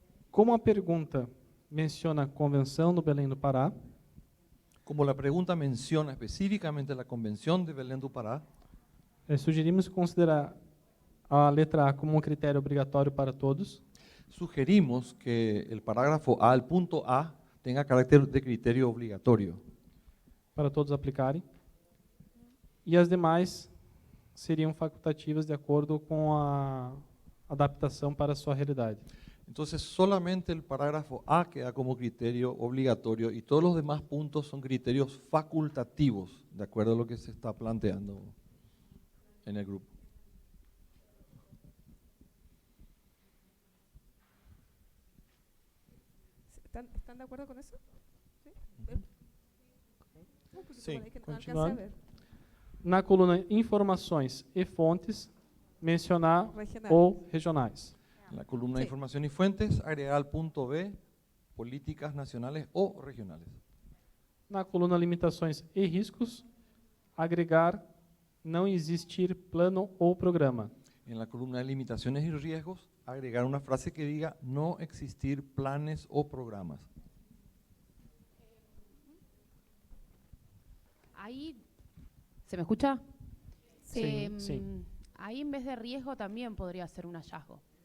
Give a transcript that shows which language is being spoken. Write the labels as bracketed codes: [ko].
[pt] Como a pergunta menciona a Convenção do Belém do Pará, [es] Como la pregunta menciona específicamente la Convención de Belém do Pará, [pt] sugerimos considerar a letra A como um critério obrigatório para todos, [es] sugerimos que el parágrafo A, el punto A, tenga carácter de criterio obligatorio. [pt] para todos aplicarem, e as demais seriam facultativas de acordo com a adaptação para a sua realidade. [es] Entonces, solamente el parágrafo A queda como criterio obligatorio y todos los demás puntos son criterios facultativos, de acuerdo a lo que se está planteando en el grupo. ¿Están de acuerdo con eso? ¿Sí? No, porque Sí, como que no alcancé a continuando. ver. [pt] Na coluna Informações e Fontes, mencionar Regional. ou regionais. [es] En la columna de Sí. información y fuentes, agregar al punto B, políticas nacionales o regionales. [pt] Na coluna Limitações e Riscos, agregar não existir plano ou programa. [es] En la columna de limitaciones y riesgos, agregar una frase que diga no existir planes o programas. Ahí, ¿se me escucha? Sí, sí. Ahí en vez de riesgo también podría ser un hallazgo.